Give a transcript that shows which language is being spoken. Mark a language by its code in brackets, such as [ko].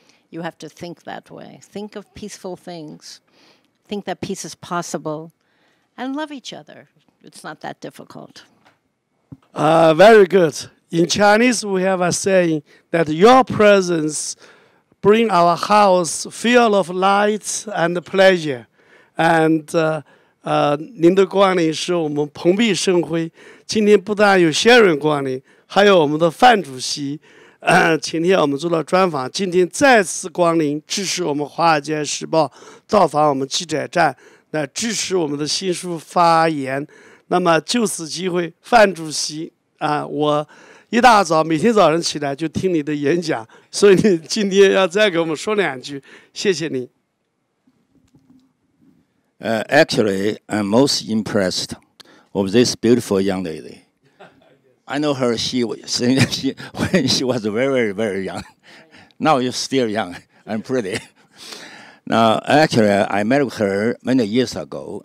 [en] You have to think that way. Think of peaceful things. Think that peace is possible, and love each other. It's not that difficult. Very good. In Chinese, we have a saying that your presence bring our house full of light and pleasure. [zh] And 您的光临使我们蓬荜生辉。今天不但有Sherrill光临，还有我们的范主席。今天我们做了专访，今天再次光临，支持我们《华尔街时报》，到访我们记者站，来支持我们的新书发言。那么就此机会，范主席我一大早每天早上起来就听你的演讲，所以你今天要再给我们说2句，谢谢你。 [en] Actually, I'm most impressed of this beautiful young lady. I know her. When she was very, very young. Now you're still young and pretty. Now, actually, I met her many years ago.